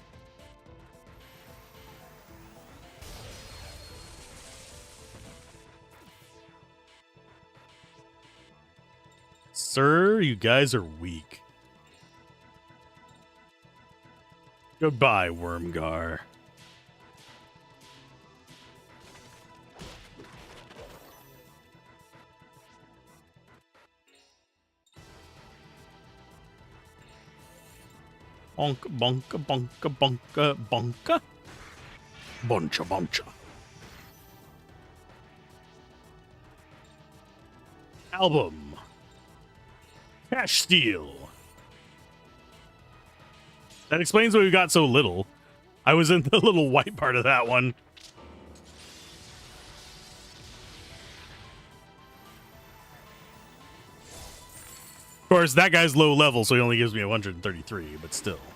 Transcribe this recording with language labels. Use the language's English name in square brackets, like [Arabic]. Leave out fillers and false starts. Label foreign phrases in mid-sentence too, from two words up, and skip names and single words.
[English] Sir, you guys are weak. Goodbye, Wormgar. Bonka, bonka, bonka, bonka, bonka. Boncha, boncha. Album. Cash steal. That explains why we got so little. I was in the little white part of that one. Of course, that guy's low level, so he only gives me 133, but still.